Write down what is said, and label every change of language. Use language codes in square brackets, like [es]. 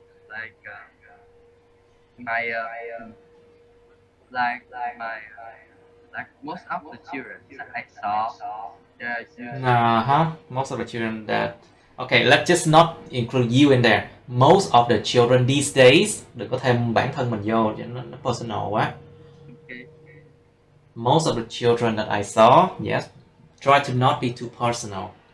[en] like my like my like most of the children that I saw, they're using Most of the children that... Okay, let's just not include you in there. Most of the children these days. [vi] Đừng có thêm bản thân mình vô, nó personal quá. [en] okay. Most of the children that I saw, yes, try to not be too personal.